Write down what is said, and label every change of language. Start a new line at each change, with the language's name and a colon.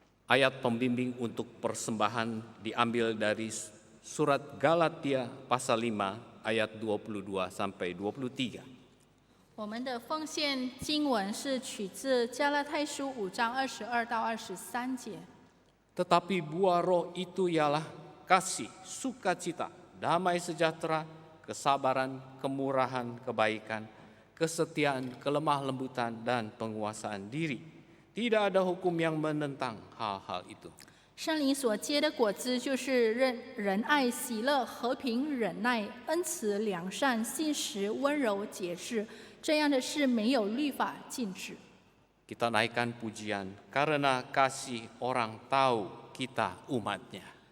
Indonesian: Ayat pembimbing untuk persembahan diambil dari surat Galatia pasal 5 ayat 22 sampai 23.
Chinese: 我们的奉献经文是取自加拉太书5章22到23节。
Indonesian: Tetapi buah roh itu ialah kasih, sukacita, damai sejahtera, kesabaran, kemurahan, kebaikan, kesetiaan, kelemah lembutan, dan penguasaan diri. Tidak ada hukum yang menentang hal-hal itu.
Chinese: 圣灵所结的果子就是仁爱、喜乐、和平、忍耐、恩慈、良善、信实、温柔、节制。这样的事没有律法禁止。
Indonesian: Kita naikkan pujian karena kasih orang tahu kita umatnya.